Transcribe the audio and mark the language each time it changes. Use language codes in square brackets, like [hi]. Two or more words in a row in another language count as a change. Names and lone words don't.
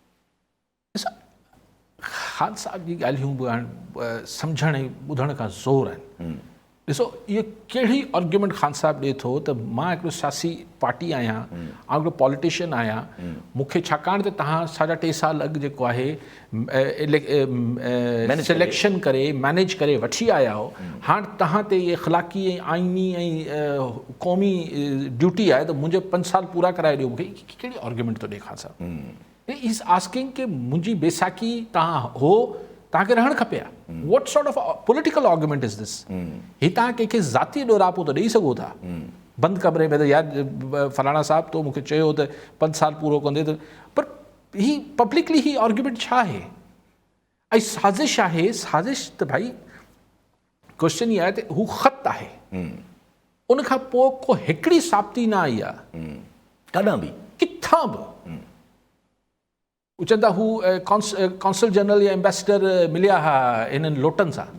[sd] ख़ान साहब जी ॻाल्हियूं बि हाणे सम्झण ऐं ॿुधण खां ज़ोर आहिनि ॾिसो इहो कहिड़ी आर्ग्यूमेंट ख़ान साहब ॾिए थो त मां हिकिड़ो सियासी पार्टी आहियां ऐं हिकिड़ो पॉलिटिशियन आहियां मूंखे छाकाणि त तव्हां 3.5 साल अॻु जेको आहे सिलेक्शन करे मैनेज करे वठी आया हो हाणे तव्हां ते इहे इख़लाक़ी ऐं आइनी ऐं क़ौमी ड्यूटी आहे त मुंहिंजे 5 साल पूरा कराए ॾियो मूंखे कहिड़ी आर्ग्यूमेंट थो ॾिए ख़ान साहब [en] is asking [sd] की मुंहिंजी बेसाखी तव्हां हो तव्हांखे रहणु खपे आहे [en] what sort of political argument is this [sd] ही तव्हां कंहिंखे ज़ाती ॾोरापो त ॾेई सघो था बंदि कमरे में त यार फलाणा साहिबु तो मूंखे चयो त 5 साल पूरो कंदे त पर ही पब्लिकली ही आर्ग्यूमेंट छा आहे ऐं साज़िश आहे साज़िश त भाई क्वेश्चन इहा आहे त हू ख़त आहे उन खां पोइ को हिकिड़ी साबिती न आई आहे काॾां बि किथां बि चवंदा हू [en] consul general [sd] या एम्बेसडर मिलिया हा इन्हनि लोटनि सां